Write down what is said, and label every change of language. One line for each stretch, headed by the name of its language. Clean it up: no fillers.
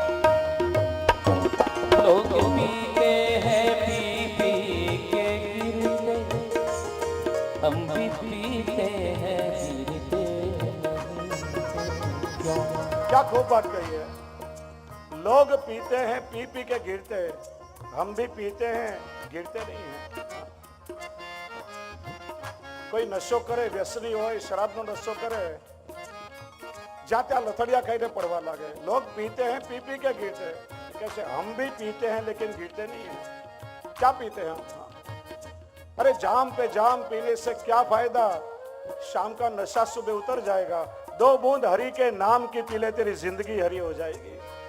Hindi: लोग पीते हैं पी पी के गिरते, हम भी पीते हैं गिरते नहीं। क्या खूब बात कही है। लोग पीते हैं पी पी के गिरते हैं, हम भी पीते हैं गिरते नहीं हैं।
Gujarati: કોઈ નશો કરે, વ્યસની હોય, શરાબનો નશો કરે, જ્યાં ત્યાં લથડિયા ખાઈને પડવા લાગે.
Hindi: लोग पीते हैं, पी पी के गिरते हैं. कैसे? हम भी पीते हैं लेकिन गिरते नहीं हैं. क्या पीते हैं हम? अरे जाम पे जाम पीने से क्या फायदा? शाम का नशा सुबह उतर जाएगा. 2 बूंद हरि के नाम की पी ले, तेरी जिंदगी हरी हो जाएगी.